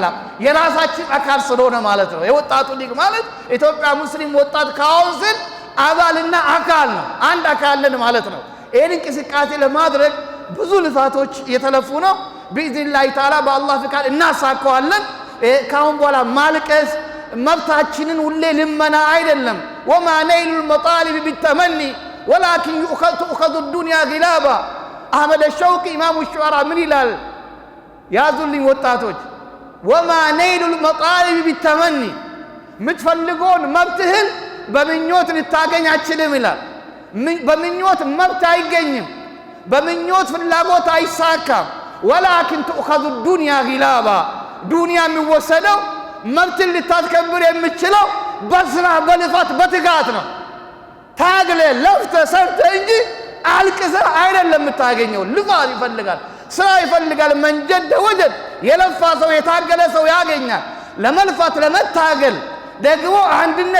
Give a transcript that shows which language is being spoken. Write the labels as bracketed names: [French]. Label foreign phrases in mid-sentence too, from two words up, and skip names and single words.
[Amharic] የራሳችን አካል ስለሆነ ማለት ነው የወጣቱ ሊግ ማለት ኢትዮጵያ ሙስሊም ወጣት ካውንስል አባልና አካል ነው አንድ አካል ነን ማለት ነው ይሄን እንቅስቃሴ ለማድረግ ብዙ ልፋቶች እየተለፉ ነው [Arabic] بإذن الله تعالى [Amharic] በአላህ ፍቃድ እናሳካዋለን ካሁን በኋላ ማልቀስ መብታችንን ሁሌ ልመና አይደለም [Arabic] وما نيل المطالب بالتمني ولكن تؤخذ الدنيا غلابا [Amharic] አህመድ ሸውቂ [Arabic] إمام الشعراء [Amharic] ምን ይላል ያዙልኝ ወጣቶች [Arabic] وما نيل المطالب بالتمني [Amharic] ምትፈልገውን መብትህን በምኞት ልታገኝ አትችልም ይላል በምኞት መብት አይገኝም በምኞት ፍላጎት አይሳካም [Arabic] ولكن تؤخذ الدنيا غلابا [Amharic] ዱንያ የሚወሰደው መብትን ልታስከብር የምትችለው በስራ በልፋት በትጋት ነው ታግለ ለፍተ ሰርተ እንጂ አልቅሰ አይደለም የምታገኘው ልፋት ይፈልጋል ስራ ይፈልጋል [Arabic] من جد وجد [Amharic] የለፋ ሰው የታገለ ሰው ያገኛል ለመልፋት ለመታገል ደግሞ አንድነት